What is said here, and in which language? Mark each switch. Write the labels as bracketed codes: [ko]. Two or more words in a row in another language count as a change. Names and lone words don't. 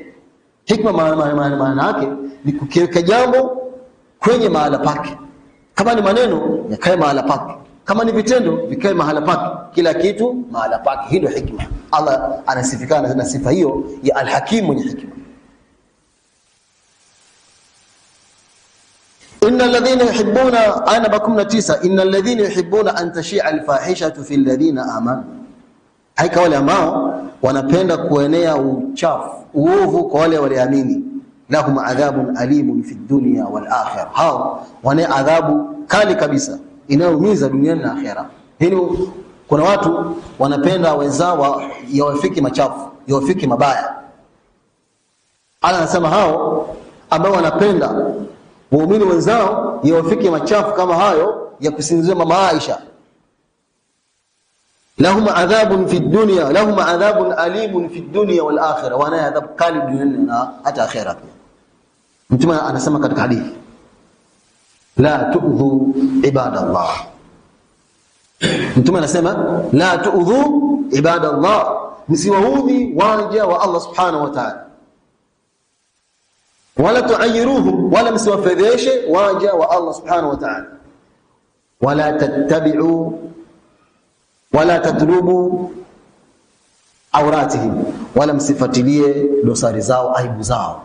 [sw] Hikma maana yake ni kukiweka jambo kwenye mahala pake. Kama ni maneno yakae mahala pake, kama ni vitendo vikae mahala pake, kila kitu mahala pake. Hilo hikma. Allah anasifikana na sifa hiyo ya al-hakim, mwenye hikma. [ar] إن الذين يحبون, aya 19, إن الذين يحبون أن تشيع الفاحشة في الذين آمنوا, [sw] haika wale ambao wanapenda kuenea uchafu, uovu kwa wale walioamini. [ar] لهم عذاب أليم في الدنيا والآخرة, [sw] hao wana adhabu kali kabisa inayoumiza duniani na akhera. Hilo kuna watu wanapenda wenzao yawafiki machafu, yawafiki mabaya. Allah anasema hao ambao wanapenda waumini wenzao yawafiki machafu kama hayo ya kusinzia mama Aisha, [ar] لهم عذاب في الدنيا, لهم عذاب أليم في الدنيا والآخرة, [sw] wana adhab kali duniani na hata akhera. Mtume anasema katika hadithi, [ar] لا تؤذوا عباد الله. [sw] Mtume anasema [ar] لا تؤذوا عباد الله, [sw] msiwaudhi waja wa Allah [ar] سبحانه وتعالى, ولا تعيروهم, [sw] wala msiwafedheshe waja wa Allah [ar] سبحانه وتعالى, ولا تتبعوا ولا تطلبوا عوراتهم, [sw] wala msifatilie dosari zao, aibu zao.